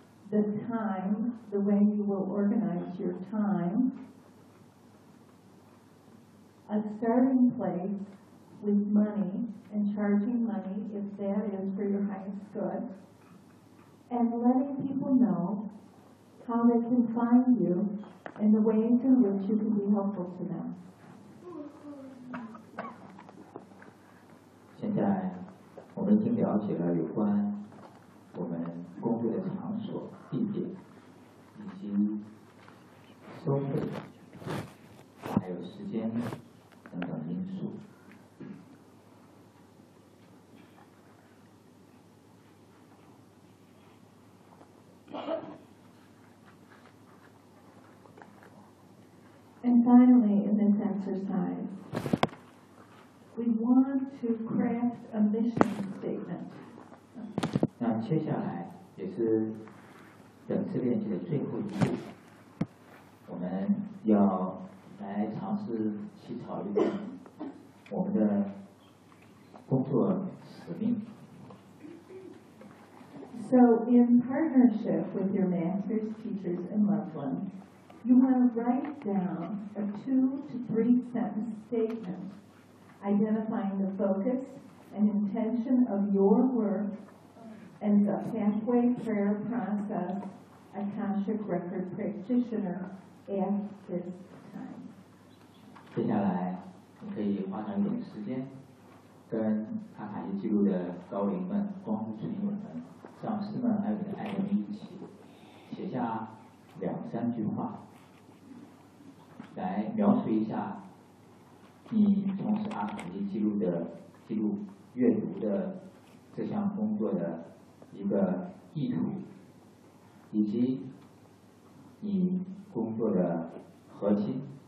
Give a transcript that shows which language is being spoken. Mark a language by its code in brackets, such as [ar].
[en] The time, the way you will organize your time, a starting place with money and charging money if that is for your highest good, and letting people know how they can find you and the ways in which you can be helpful to them. [zh] 现在我们已经了解了有关我们工作的场所、地点以及收费还有时间等等因素。 [en] And finally, in this exercise, we want to craft a mission statement. [zh] 那接下来也是整次练习的最后一步，我们要来尝试去考虑我们的工作使命。 [en] So, in partnership with your masters, teachers, and loved ones, you want to write down a 2-3 sentence statement identifying the focus and intention of your work and the halfway prayer process Akashic Record practitioner at this time. [zh] 接下来，你可以花上一点时间跟阿卡西记录的高龄们、光之成员们。上师们还有你的爱人们一起写下两三句话，来描述一下你从事阿卡西记录的记录阅读的这项工作的一个意图，以及你工作的核心。